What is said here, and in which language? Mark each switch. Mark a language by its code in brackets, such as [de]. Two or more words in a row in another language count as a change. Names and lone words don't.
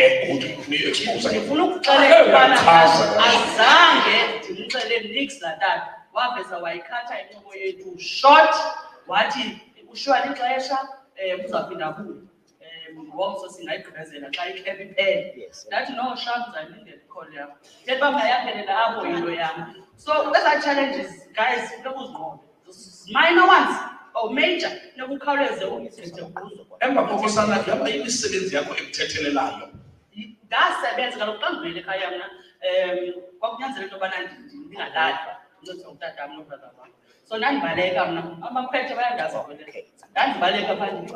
[en] Okay, good. [xh] Ufuna expose. Ndifuna ukuxelela ukubana azange ndimxelele nix la tata. Waveza wayikhatha inqubo yethu short wathi ushiywa lixesha uzaphinda abuye. Ngomso singayigqibezela xa ikhepha iphele. Ndathi no sharp ndizayilindela ikholi yakho. Thetha uba mayaphelela apho into yam. [en] So those are challenges, guys, [xh] funeka uzinqobe. [en] Minor ones or major, [xh] nokukhawuleze uyithethe kuzo. Emva koko sana yaba imisebenzi yakho ekuthethelelayo. Ndasebenza kaloku xa ndivele ekhaya mna kwakunyanzela into yobana ndingalali ndincedisa utata wam nobrother wam. So ndandibaleka mna abakhwetha bayandazi ndandibaleka phandle.